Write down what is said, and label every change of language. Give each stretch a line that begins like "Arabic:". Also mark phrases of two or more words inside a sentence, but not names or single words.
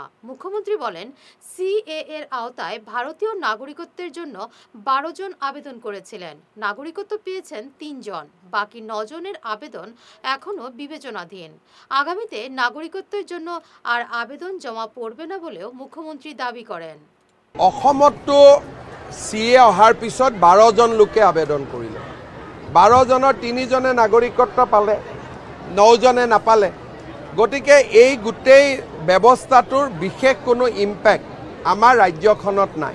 Bangla: মুখ্যমন্ত্রী বলেন, সিএ এর আওতায় ভারতীয় নাগরিকত্বের জন্য 12 জন আবেদন করেছিলেন। নাগরিকত্ব পেয়েছেন 3 জন, বাকি 9 জনের আবেদন এখনও বিবেচনাধীন। আগামীতে নাগরিকত্বের জন্য আর আবেদন জমা পড়বে না বলেও মুখ্যমন্ত্রী দাবি করেন।
Assamese: অসমতো সিএ অহাৰ পিছত 12 জন লোকে আবেদন কৰিলে। 12 জনৰ 3 জনে নাগৰিকত্ব পালে, 9 জনে নাপালে। গতিকে এই গোটেই ব্যৱস্থাটোৰ বিশেষ কোনো ইম্পেক্ট আমাৰ ৰাজ্যখনত নাই।